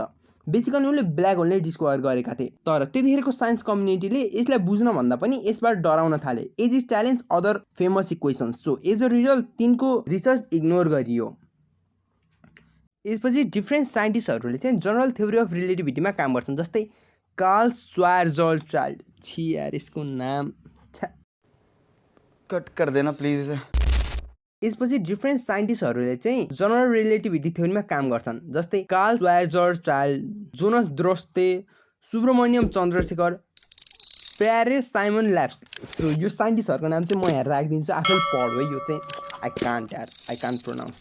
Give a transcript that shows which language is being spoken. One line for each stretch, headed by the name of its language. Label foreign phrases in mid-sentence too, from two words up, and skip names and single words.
Nepali: बेसिकली उनले
English: black hole
Nepali: नै डिस्कभर गरेका थिए, तर त्यतिखेरको
English: science community
Nepali: यसलाई बुझ्न भन्दा पनि यसबाट डराउन थाले,
English: as is challenge other famous equations. so as a result
Nepali: तिनको रिसर्च इग्नोर गरियो। यसपछि डिफ्रेन्ट साइन्टिस्टहरूले चाहिँ
English: general theory of relativity
Nepali: काम गर्छन्, जस्तै कार्ल श्वार्जचाइल्ड। छी यार यसको नाम
Hindi: कट कर देना प्लीज इसे।
Nepali: यसपछि डिफ्रेन्ट साइन्टिस्टहरूले चाहिँ
English: general relativity theory
Nepali: काम गर्छन्, जस्तै कार्ल श्वार्जचाइल्ड, जोनास द्रोस्ते, सुब्रमण्यम चन्द्रशेखर, प्यारे साइमन ल्याब्स। सो यो साइन्टिस्टहरूको नाम चाहिँ म यहाँ राखिदिन्छु, आफैले पढ्नु है, यो चाहिँ
English: I can't pronounce.